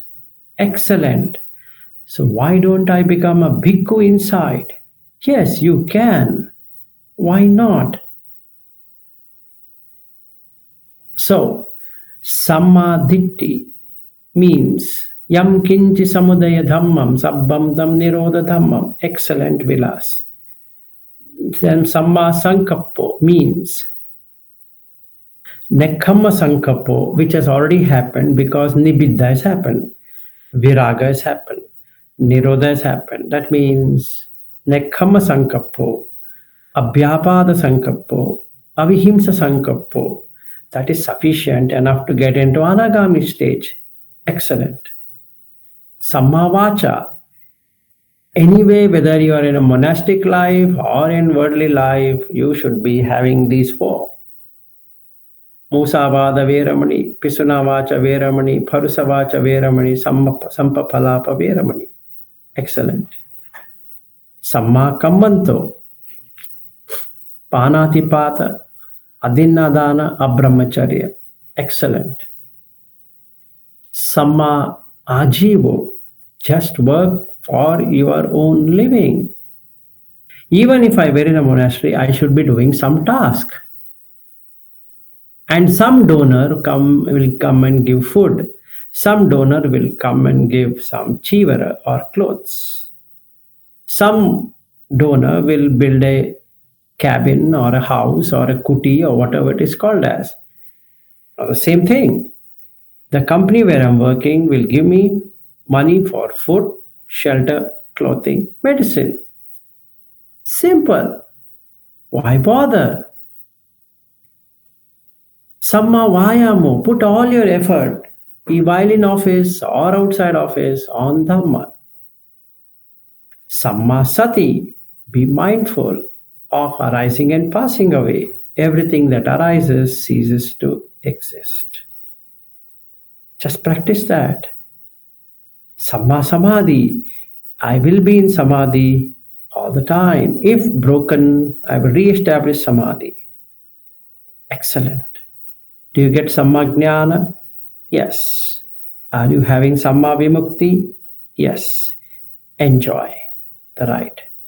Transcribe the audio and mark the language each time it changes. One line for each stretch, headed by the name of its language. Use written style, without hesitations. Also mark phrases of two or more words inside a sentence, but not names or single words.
English: Excellent. So why don't I become a bhikkhu inside? Yes, you can. Why not? So, sammaditthi means
Pali: yam kinchi samudaya dhammam sabbam tam nirodha dhammam.
English: Excellent, Vilas. Then
Pali: samma sankappo
English: means
Pali: nekhamma sankappo,
English: which has already happened because nibbida has happened, viraga has happened, nirodha has happened.
Pali: That means nekhamma sankappo, abhyapada sankappo, avihimsa sankappo.
English: That is sufficient enough to get into anagami stage.
Pali: Excellent. Samma vacha.
English: Anyway, whether you are in a monastic life or in worldly life, you should be having these four.
Pali: Musavada veramani, pisunavacha veramani, parusavacha veramani, sampapalapa veramani.
English: Excellent.
Pali: Samma kammanto, panatipata, adinnadana, abrahmacharya. Excellent. Samma ajivo,
English: just work for your own living. Even if I were in a monastery, I should be doing some task. And some donor will come and give food. Some donor will come and give some chivara or clothes. Some donor will build a cabin or a house or a kuti or whatever it is called as. The same thing. The company where I'm working will give me money for food, shelter, clothing, medicine. Simple. Why bother?
Pali: Samma vayamo,
English: put all your effort, be while in office or outside office, on Dhamma.
Pali: Samma sati,
English: be mindful of arising and passing away. Everything that arises ceases to exist. Just practice that.
Pali: Samma samadhi,
English: I will be in samadhi all the time. If broken, I will re-establish samadhi. Excellent. Do you get
Pali: samma jnana?
English: Yes. Are you having
Pali: samma vimukti?
English: Yes. Enjoy the ride.